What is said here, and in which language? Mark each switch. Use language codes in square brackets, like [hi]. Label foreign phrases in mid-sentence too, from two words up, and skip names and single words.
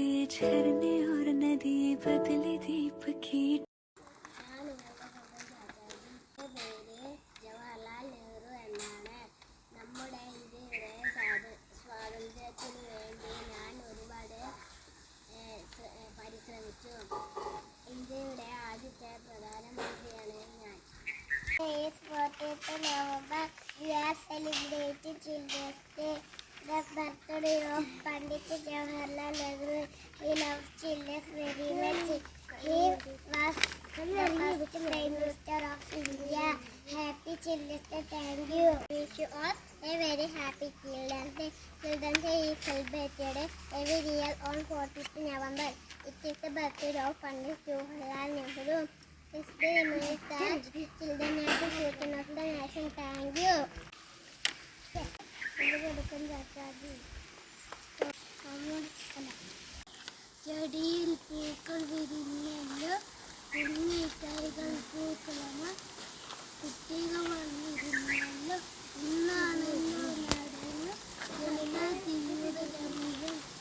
[hi] झरने और नदी बदले दीप की। [ml] ജവഹർലാൽ നെഹ്റു എന്നാണ്. നമ്മുടെ ഇന്ത്യയുടെ സ്വാതന്ത്ര്യത്തിനു വേണ്ടി ഞാൻ ഒരുപാട് പരിശ്രമിച്ചു. ഇന്ത്യയുടെ ആദ്യത്തെ പ്രധാനമന്ത്രിയാണ് ഞാൻ. [en] It's 14th November. We are celebrating Children's Day, the birthday of Pandit Jawaharlal Nehru. We love children very much. He was the first Prime Minister of India. Happy Children's Day. Thank you. Wish you all a very happy Children's Day. Children's Day is celebrated every year on 14th November. It is the birthday of Pandit Jawaharlal Nehru. This day reminds that children are the future of the nation. Thank you. [ml] ചെടിയിൽ പൂക്കൾ വിരിഞ്ഞല്ലോ, കുഞ്ഞിക്കൈകൾ പൂക്കളമ കുട്ടികൾ വന്നിരുന്നല്ലോ, ഇന്നാണല്ലോ നടന്നു തീയുടെ ജന്മം.